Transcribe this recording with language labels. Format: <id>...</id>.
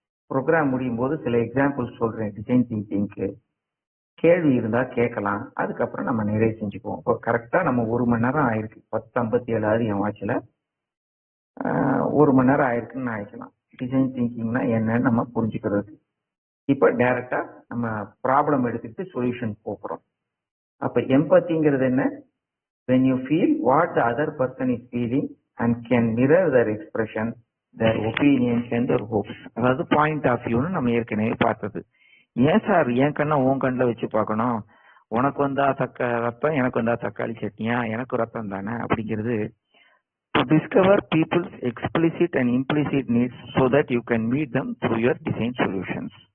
<ta>Program முடியும் போது சில எக்ஸாம்பிள்ஸ் சொல்றேன் டிசைன் திங்கிங்க்கு. கேள்வி இருந்தா கேட்கலாம், அதுக்கப்புறம் நம்ம நிறைய செஞ்சுக்குவோம். இப்போ கரெக்டா நம்ம 1 மணி நேரம் ஆயிருக்கு, 10:57 என் வாட்சில் 1 மணி நேரம் ஆயிருக்குன்னு நான் ஆயிக்கலாம். டிசைன் திங்கிங்னா என்னன்னு நம்ம புரிஞ்சுக்கிறது. இப்ப டைரக்டா நம்ம ப்ராப்ளம் எடுத்துட்டு சொல்யூஷன் போகிறோம். அப்ப எம்பத்திங்கிறது என்ன?</ta> <en>when you feel what the other person is feeling and can mirror their expression, their opinions and their hopes.</en> <ta>அதாவது பாயிண்ட் ஆஃப் வியூன்னு நம்ம ஏற்கனவே பார்த்தது. ஏன் சார் என் கண்ணை உன் கண்ணில் வச்சு பார்க்கணும், உனக்கு வந்தா ரத்தம், எனக்கு வந்தா தக்காளி சட்னியா, எனக்கு ரத்தம் தானே அப்படிங்கிறது</ta> <en>to discover people's explicit and implicit needs so that you can meet them through your design solutions.</en>